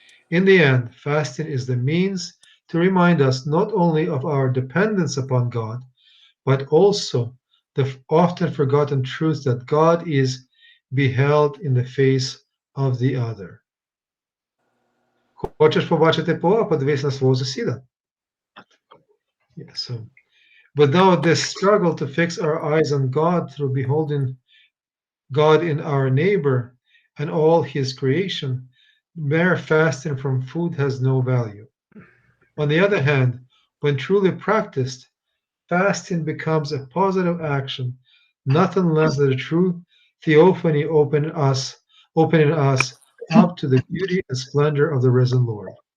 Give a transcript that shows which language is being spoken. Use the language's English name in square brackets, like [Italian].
[English] In the end, fasting is the means to remind us not only of our dependence upon God, but also the often forgotten truth that God is beheld in the face of the other. [Ukrainian] Хочеш побачити Бога, подивись на свого сусіда. [English] Yeah, so without this struggle to fix our eyes on God through beholding God in our neighbor and all his creation, mere fasting from food has no value. On the other hand, when truly practiced, fasting becomes a positive action, nothing less than a true theophany opening us up to the beauty and splendor of the risen Lord.